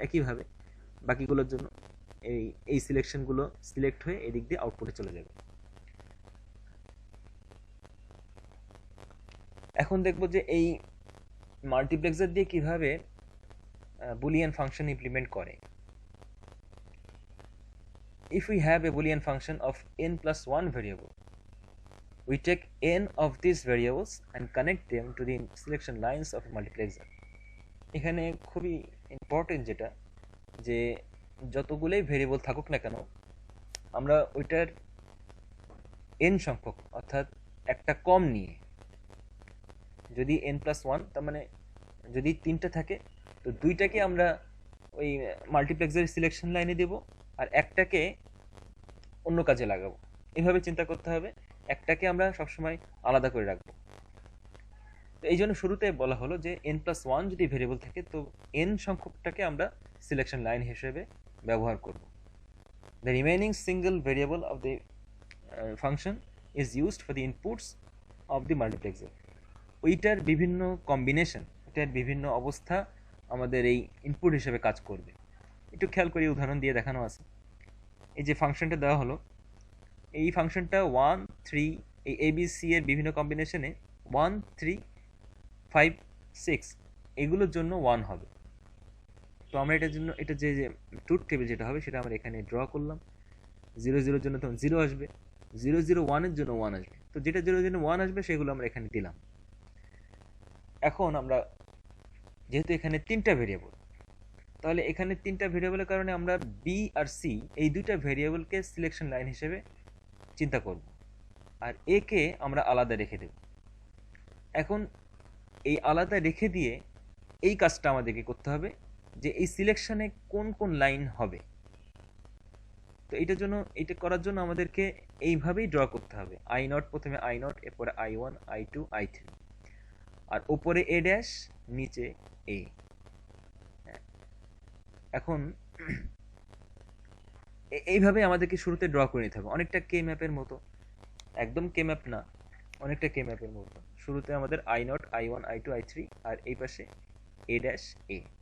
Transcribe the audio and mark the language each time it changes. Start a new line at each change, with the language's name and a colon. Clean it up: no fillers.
Bangla: একইভাবে বাকিগুলোর জন্য এই সিলেকশনগুলো সিলেক্ট হয়ে এদিক দিয়ে আউটপুটে চলে যাবে। এখন দেখব যে এই মাল্টিপ্লেক্সার দিয়ে কিভাবে বুলিয়ান ফাংশন ইমপ্লিমেন্ট করে।
English: If we have a Boolean function of n plus 1 variable, we take n of these variables and connect them to the selection lines of a multiplexer.
Bangla: এখানে খুবই ইম্পর্টেন্ট যেটা, যে যতগুলোই variable থাকুক না কেন, আমরা ওইটার n সংখ্যক, অর্থাৎ একটা কম নিয়ে, যদি n plus 1, তার মানে যদি 3টা থাকে, তো 2টাকে আমরা ওই মাল্টিপ্লেক্সারের সিলেকশন লাইনে দেব, আর একটাকে অন্য কাজে লাগাবো। এইভাবে চিন্তা করতে হবে, একটাকে আমরা সবসময় আলাদা করে রাখবো। তো এই জন্য শুরুতে বলা হলো যে n plus 1 যদি ভেরিয়েবল থাকে, তো n সংখ্যকটাকে আমরা সিলেকশন লাইন হিসেবে ব্যবহার করব।
English: The remaining single variable of the function is used for the inputs of the multiplexer.
Bangla: ওইটার বিভিন্ন কম্বিনেশন, এটার বিভিন্ন অবস্থা আমাদের এই ইনপুট হিসেবে কাজ করবে। একটু খেয়াল করি, উদাহরণ দিয়ে দেখানো আছে। এই যে ফাংশনটা দেওয়া হলো, এই ফাংশনটা 1 3 এই ABC এর বিভিন্ন কম্বিনেশনে 1 3 5 6 এগুলোর জন্য 1 হবে। তো আমরা এটার জন্য এটা যে ট্রুথ টেবিল যেটা হবে সেটা আমরা এখানে ড্র করলাম। 0 0 এর জন্য তখন 0 আসবে, 0 0 1 এর জন্য 1 আসবে। তো যেটা 0 জন্য 1 আসবে সেগুলো আমরা এখানে দিলাম। এখন আমরা যেহেতু এখানে 3টা ভেরিয়েবল, তাহলে এখানে 3টা ভেরিয়েবলের কারণে আমরা বি আর সি এই দুইটা ভেরিয়েবলকে সিলেকশন লাইন হিসেবে চিন্তা করব, আর এ কে আমরা আলাদা রেখে দেব। এখন এই আলাদা রেখে দিয়ে এই কাজটা আমাদেরকে করতে হবে, যে এই সিলেকশনে কোন কোন লাইন হবে। তো এটার জন্য, এটা করার জন্য আমাদেরকে এইভাবেই ড্র করতে হবে। I0 প্রথমে I0, এরপরে I1 I2 I3, আর উপরে a ড্যাশ, নিচে a। এখন এইভাবে আমাদেরকে শুরুতে ড্র করে নিতে হবে, অনেকটা কে ম্যাপের মতো। একদম কে ম্যাপ না, অনেকটা কে ম্যাপের মতো। শুরুতে আমাদের I0 I1 I2 I3, আর এই পাশে a ড্যাশ a।